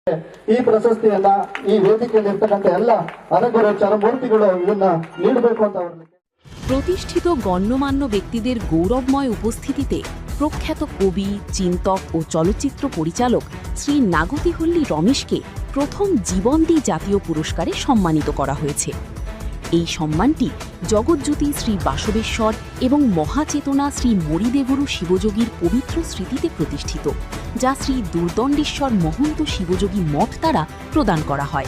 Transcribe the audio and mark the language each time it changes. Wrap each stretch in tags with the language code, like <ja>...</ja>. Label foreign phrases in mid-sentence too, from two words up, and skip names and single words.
<kn>ಈ ಪ್ರಶಸ್ತಿಯನ್ನ ಈ ವೇದಿಕೆಯಲ್ಲಿ ಇರ್ತಕ್ಕಂಥ ಎಲ್ಲ ಅನಗರ ಚರಮೂರ್ತಿಗಳು ಇದನ್ನ ನೀಡಬೇಕು ಅಂತ ಅವರಲ್ಲಿ</kn> <bn>প্রতিষ্ঠিত গণ্যমান্য ব্যক্তিদের গৌরবময় উপস্থিতিতে প্রখ্যাত কবি, চিন্তক ও চলচ্চিত্র পরিচালক শ্রী নাগতিহল্লী রমেশকে প্রথম জীবন্তী জাতীয় পুরস্কারে সম্মানিত করা হয়েছে। এই সম্মানটি জগজ্যোতি শ্রী বাসবেশ্বর এবং মহাচেতনা শ্রী মরিদেবরু শিবযোগীর পবিত্র স্মৃতিতে প্রতিষ্ঠিত, যা শ্রী দুর্দণ্ডেশ্বর মহন্ত শিবযোগী মঠ দ্বারা প্রদান করা হয়।</bn>